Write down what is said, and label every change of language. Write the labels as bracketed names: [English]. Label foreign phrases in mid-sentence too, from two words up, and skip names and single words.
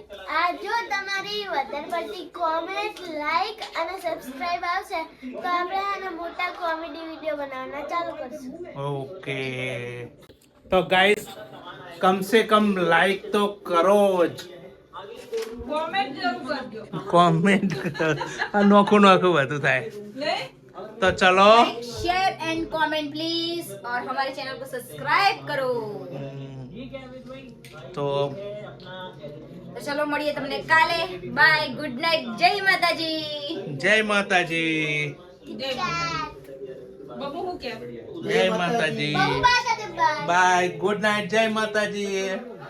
[Gujarati] આ જો તમારી વધારે પડતી કોમેન્ટ લાઈક અને સબસ્ક્રાઇબ આવશે તો આપણે આના મોટા કોમેડી વિડીયો બનાવવાના ચાલુ કરશું. ઓકે તો ગાઈસ [Hindi] कम से कम [Gujarati] લાઈક તો કરો જ. કોમેન્ટ નોખું નોખું બધું થાય. [Hindi] तो चलो [English] share and comment please [Hindi] और हमारे चैनल को सब्सक्राइब करो. तो [Gujarati] चलो મળીએ તમને કાલે. બાય, [English] good night, [Gujarati] જય માતાજી. [Hindi] जय माता जी. जय माता जी. [Gujarati] બહુ બાય. [English] bye good night. [Hindi] जय माता जी.